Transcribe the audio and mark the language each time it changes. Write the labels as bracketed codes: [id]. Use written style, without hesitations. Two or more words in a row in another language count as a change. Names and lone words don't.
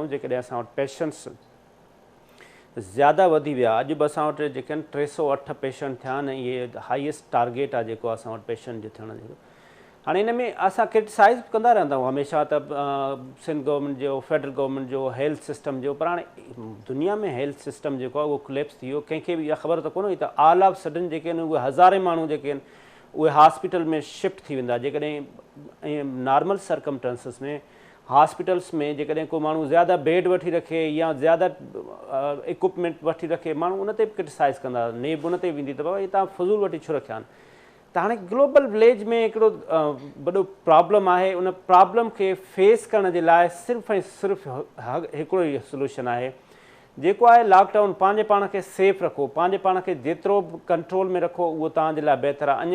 [sd] जेकॾहिं असां वटि पेशेंट्स ज़्यादा वधी विया, अॼु बि असां वटि जेके आहिनि 308 पेशेंट थिया आहिनि। इहे [en] highest target [sd] आहे जेको असां वटि पेशेंट जो थियण जो। हाणे इन में असां क्रिटिसाइज़ कंदा रहंदा आहियूं हमेशह त सिंध गवर्नमेंट जो, [en] federal government [sd] जो [en] health system [sd] जो, पर हाणे दुनिया में [en] health system [sd] जेको आहे उहो कोलैप्स थी वियो। कंहिंखे बि इहा ख़बर त कोन हुई त [en] all of a sudden [sd] जेके आहिनि उहे हज़ारे माण्हू जेके आहिनि उहे हॉस्पिटल में शिफ्ट थी वेंदा। जेकॾहिं ऐं [en] normal circumstances [sd] में हॉस्पिटल्स में जेकॾहिं को माण्हू ज़्यादा बेड वठी रखे या ज़्यादा इक्विपमेंट वठी रखे, माण्हू उन ते बि क्रिटिसाइज़ कंदा, नेब उन ते वेंदी त बाबा इहे तव्हां फज़ूल वठी छो रखिया आहिनि। त हाणे [en] global village [sd] में हिकिड़ो वॾो प्रॉब्लम आहे। उन प्रॉब्लम खे फेस करण जे लाइ सिर्फ़ु ऐं सिर्फ़ु हिकिड़ो ई सोल्यूशन आहे, जेको आहे लॉकडाउन। पंहिंजे पाण खे सेफ रखो, पंहिंजे पाण खे जेतिरो बि कंट्रोल में रखो उहो तव्हांजे लाइ बहितरु आहे।